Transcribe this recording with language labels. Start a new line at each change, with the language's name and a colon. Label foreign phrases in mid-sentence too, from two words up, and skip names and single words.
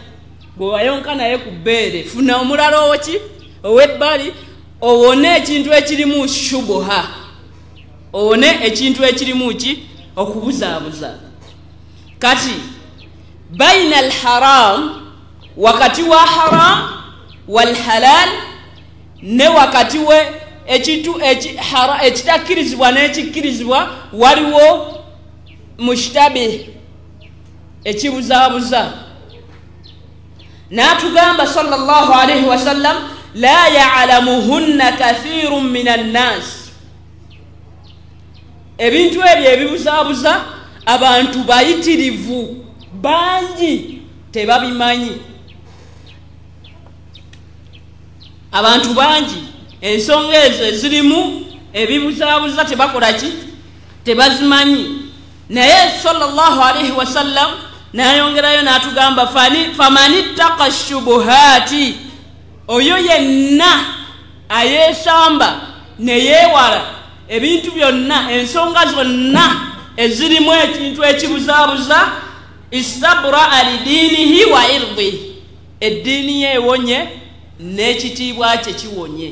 Ganda: Gwe wayonka naye ku bbeere. Funa omulala owoki? Ow'ebbali owone ekintu ekirimu shubuha, owone ekintu ekirimu ki? Okubuzaabuza. Kati
Arabic: بين الحرام,
Ganda: wakati wa haram,
Arabic: والحلال,
Ganda: ne wakati we ekintu ekitakkirizibwa n'ekikkirizibwa, waliwo mushtabih, ekibuzaabuza.
Arabic: N'atugamba صلى الله عليه وسلم لا يعلمهن كثير من الناس.
Ganda: Ebintu ebyo ebibuzaabuza abantu bayitirivu bangi tebabimanyi. Abantu bangi ensonga ezo ezirimu ebibuzaabuza tebakola ki? Tebazimanyi. Naye
Arabic: صلى الله عليه وسلم
Ganda: n'ayongerayo n'atugamba,
Arabic: فمن اتقى الشبهات,
Ganda: oyo yenna ayeesamba ne yeewala ebintu byonna, ensonga zonna ezirimu ekintu ekibuzaabuza,
Arabic: استبرأ لدينه وعرضه,
Ganda: eddiini ye ewonye n'ekitiibwa kye kiwonye.